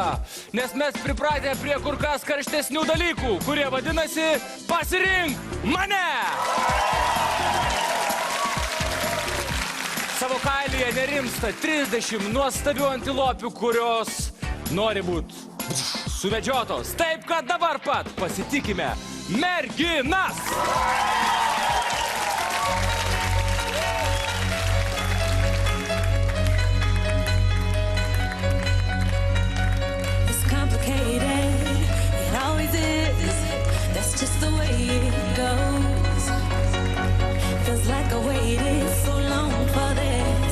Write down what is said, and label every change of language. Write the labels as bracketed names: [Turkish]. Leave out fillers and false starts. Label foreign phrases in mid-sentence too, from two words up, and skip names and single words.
[Lithuanian] Nes mes pripratę prie kur kas karštesnių dalykų, kurie vadinasi pasirink mane! Savo kailyje nerimsta 30 nuostabių antilopių, kurios nori būti suvedžiotos. Taip, kad dabar pat pasitikime merginas! [English] It's complicated, it always is. That's just the way it goes. Feels like I waited so long for this.